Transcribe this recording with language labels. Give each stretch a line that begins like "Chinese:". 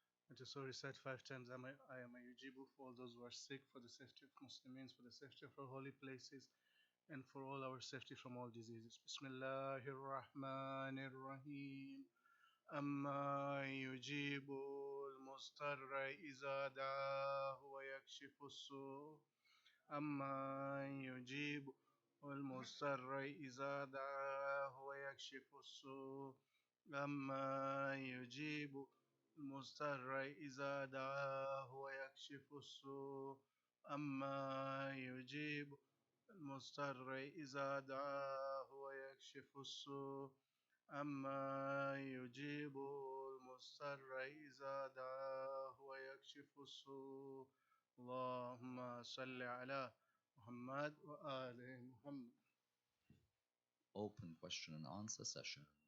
English: It is so recite 5 times, I am a Yujibu for all those who are sick, for the safety of Muslims, for the safety of our holy places, and for all our safety from all diseases.
Arabic: Bismillahir Rahmanir Rahim. أما يجيب المضطر إذا دعاه ويكشف السوء أما يجيب المضطر إذا دعاه ويكشف السوء أما يجيب المضطر إذا دعاه ويكشف السوء أما يجيب المضطر إذا دعاه ويكشف السوء أما يجيب المضطر إذا دعاه ويكشف السوء اللهم صل على محمد وآل محمد.
English: Open question and answer session.